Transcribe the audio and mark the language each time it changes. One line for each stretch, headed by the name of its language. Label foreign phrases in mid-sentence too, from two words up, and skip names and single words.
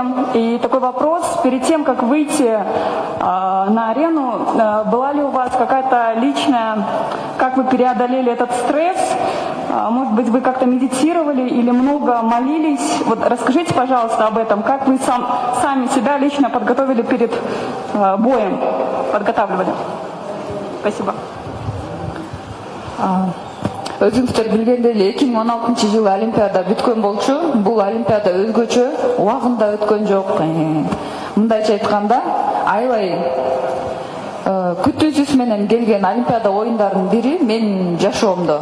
Russian: И такой вопрос, перед тем, как выйти на арену, была ли у вас какая-то личная, как вы преодолели этот стресс? Может быть, вы как-то медитировали или много молились? Вот расскажите, пожалуйста, об этом. Как вы сами себя лично подготовили перед боем? Подготавливали. Спасибо.
Kyrgyz: Өзүңүздөр билгендей эле 2016-жылы Олимпиада бүткөн болчу. Бул Олимпиада өзгөчө, убагында өткөн жок. Мындайча айтканда, аябай күтүүсүз менен келген Олимпиада оюндарынын бири менин жашоомдо.